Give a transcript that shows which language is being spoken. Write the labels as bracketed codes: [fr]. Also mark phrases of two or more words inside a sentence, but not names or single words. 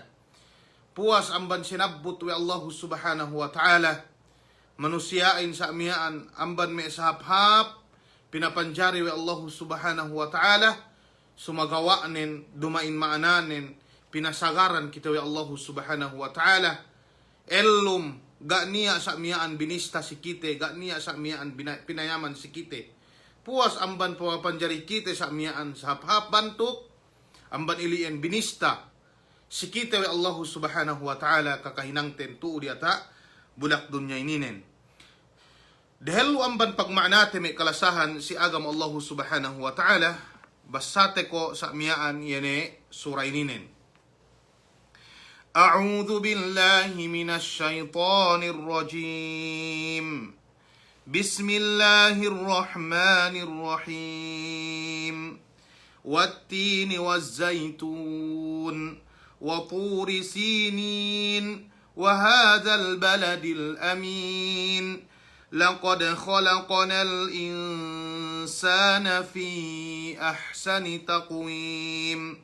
[ssb] Puas amban sinabot wa [ar] الله سبحانه وتعالى. [ssb] Manusiain sa amiyaan amban may sa haphap pinapanjari wa [ar] الله سبحانه وتعالى. [ssb] Sumagawaanin, dumain maananin, pinasagaran kita wa [ar] الله سبحانه وتعالى. [ssb] Elum, ga niya sa amiyaan binista si kite, ga niya sa amiyaan pinayaman si kite. Puas amban papanjari kita sa miyaan sa haphap bantuk amban ilian binista sikita wa [ar] الله سبحانه وتعالى [ssb] kakahinangten tuo diata bulak dunya ininen. Dahil amban pagmaanate may kalasahan si agama [ar] الله سبحانه وتعالى [ssb] basate ko sa miyaan yene surah ininen. [ar] أعوذ بالله من الشيطان الرجيم. بسم الله الرحمن الرحيم والتين والزيتون وطور سينين وهذا البلد الأمين لقد خلقنا الإنسان في أحسن تقويم